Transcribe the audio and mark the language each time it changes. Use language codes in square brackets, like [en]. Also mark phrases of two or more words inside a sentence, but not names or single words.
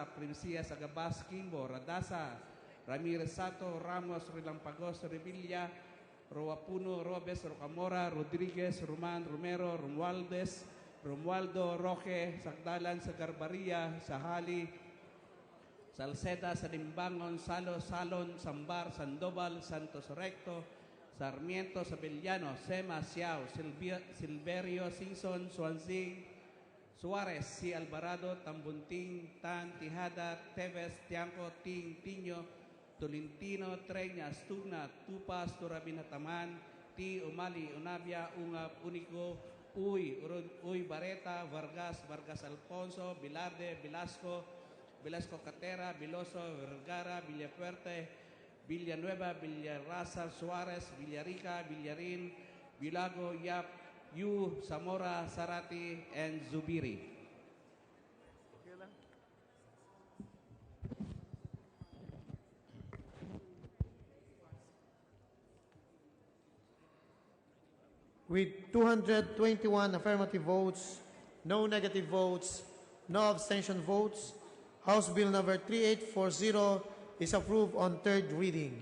[en] Princías, Agabas, Kimbo, Radasa, Ramirez Sato, Ramos, Relampagos, Revilla, Roapuno, Robes, Rocamora, Rodriguez, Roman, Romero, Romualdo, Roque, Sagdalan, Sagarbaria, Sahali, Salceda, Salimbangon, Salon, Sambar, Sandoval, Santos Recto, Sarmiento, Sabellano, Sema, Siao, Silverio, Simpson, Swansea, Suarez, C. Alvarado, Tambunting, Tan, Tijada, Teves, Tiangco, Tiño, Tolentino, Treñas, Tugna, Tupas, Turabinataman, T. Umali, Unabia, Ungap, Unico, Uy, Bareta, Vargas Alfonso, Bilarde, Velasco Catera, Viloso, Vergara, Villafuerte, Villanueva, Villarraza, Suarez, Villarica, Villarin, Vilago, Yap, Yu, Zamora, Sarati, and Zubiri. With 221 affirmative votes, no negative votes, no abstention votes, House Bill number 3840 is approved on third reading.